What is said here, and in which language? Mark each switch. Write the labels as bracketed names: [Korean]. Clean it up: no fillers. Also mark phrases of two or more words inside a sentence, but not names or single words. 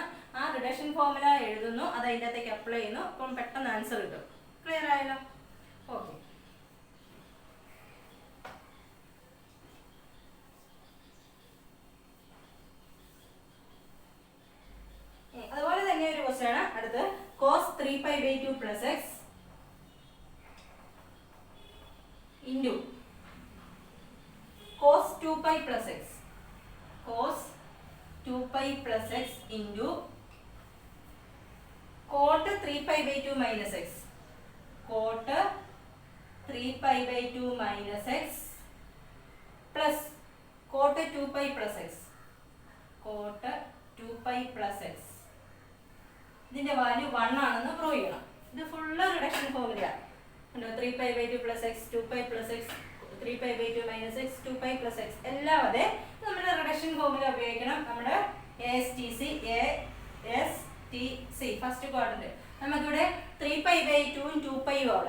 [Malayalam] ആ റിഡക്ഷൻ ഫോർമുല എഴുതുന്നു, അത് അതിൻ്റെ അകത്തേക്ക് അപ്ലൈ ചെയ്യുന്നു, അപ്പം പെട്ടെന്ന് ആൻസർ കിട്ടും. ക്ലിയർ ആയല്ലോ? ഓക്കെ. അതുപോലെ തന്നെ ഒരു ക്വസ്റ്റ്യൻ ആണ് അടുത്ത്. [English] cos 3π/2 plus x into cos 2π plus x. cos 2π plus x into cot 3π/2 minus x. cot 3π/2 minus x plus cot 2π plus x. cot 2π plus x. [Malayalam] ഇതിന്റെ വാല്യൂ 1 ആണെന്ന് പ്രൂവ് ചെയ്യണം. ഇത് [English] full reduction formula. 3π/2 plus x, 2π plus x, 3π/2 minus x, 2π plus x [Malayalam] എല്ലാം അതെ നമ്മുടെ [English] reduction formula [Malayalam] ഉപയോഗിക്കണം. നമ്മുടെ ASTC [English] first quadrant [Malayalam] നമുക്കിവിടെ 3π/2 ഉം 2π ഉം അവിടെ.